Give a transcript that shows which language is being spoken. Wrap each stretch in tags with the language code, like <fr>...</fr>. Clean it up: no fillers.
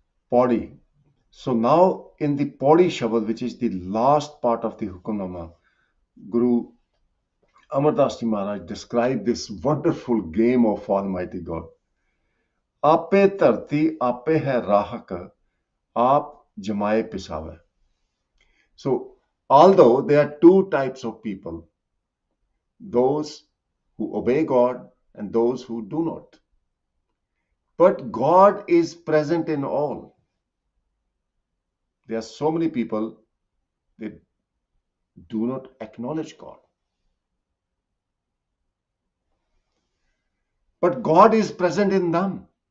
<en>Padi. So now in the Padi Shabad, which is the last part of the Hukamnama, Guru Amardas Ji Maharaj described this wonderful game of Almighty God.</en> <hi>आपे धरती आपे है राहक आप जमाए पिसावे.</hi> <en>So although there are two types of people, those who obey God and those who do not, but God is present in all. There are so many people that do not acknowledge God, but God is present in them.</en>